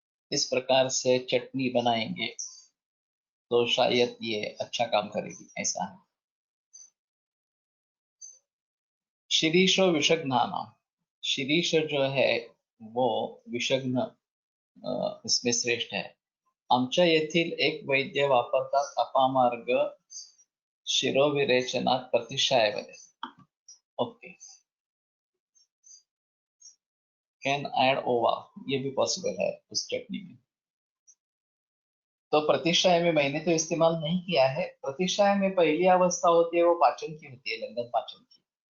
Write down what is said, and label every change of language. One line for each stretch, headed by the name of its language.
Hindi: इस प्रकार से चटनी बनाएंगे तो शायद ये अच्छा काम करेगी, ऐसा है।
Sanskrit: शिरीष विषघ्नाना,
Hindi: शिरीष जो है वो विषघ्न इसमें श्रेष्ठ है।
Marathi: आमच्या येथील एक वैद्य वापरतात अपामार्ग शिरोविरेचनात प्रतिशायमध्ये.
Hindi: ओके,
English: can add ova,
Hindi: ये भी पॉसिबल है उस चटनी में। तो प्रतिशाय में मैंने तो इस्तेमाल नहीं किया है। प्रतिशाय में पहली अवस्था होती है वो पाचन की होती है, लंघन पाचन की।